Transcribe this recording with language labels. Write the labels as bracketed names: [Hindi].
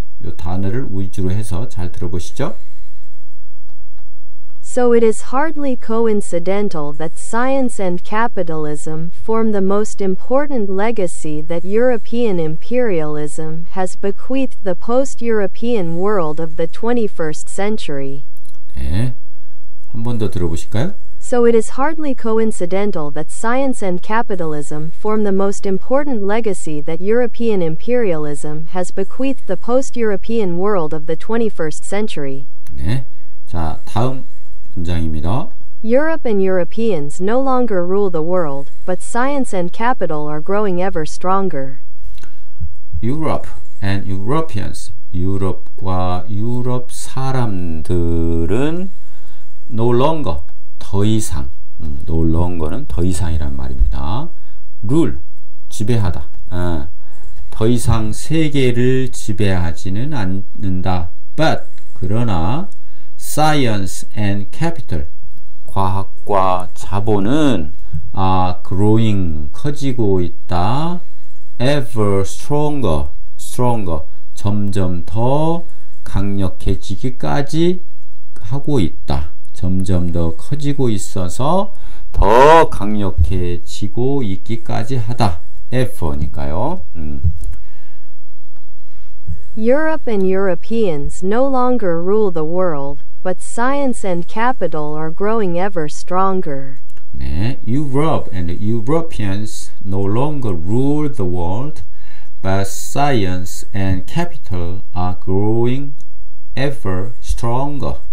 [Korean] 이 단어를 위주로 해서 잘 들어보시죠. [English] So it is hardly coincidental that science and capitalism form the most important legacy that European imperialism has bequeathed the post-European world of the 21st century. [Korean] 네, 한 번 더 들어보실까요? [English] So it is hardly coincidental that science and capitalism form the most important legacy that European imperialism has bequeathed the post-European world of the 21st century. [Korean] 네, 자, 다음 문장입니다. [English] Europe and Europeans no longer rule the world, but science and capital are growing ever stronger. Europe and Europeans, [Korean] 유럽과 유럽 사람들은 [English] no longer, [Korean] 더 이상, [English] no longer [Korean] 는 더 이상이란 말입니다. rule, 지배하다. 더 이상 세계를 지배하지는 않는다. [English] But, [Korean] 그러나 [English] science and capital, [Korean] 과학과 자본은 [English] are growing, [Korean] 커지고 있다. [English] ever stronger, [Korean] 점점 더 강력해지기까지 하고 있다. 점점 더 커지고 있어서 더 강력해지고 있기까지 하다. F니까요. [English] Europe and Europeans no longer rule the world, but science and capital are growing ever stronger. 네, Europe and Europeans no longer rule the world, but science and capital are growing ever stronger.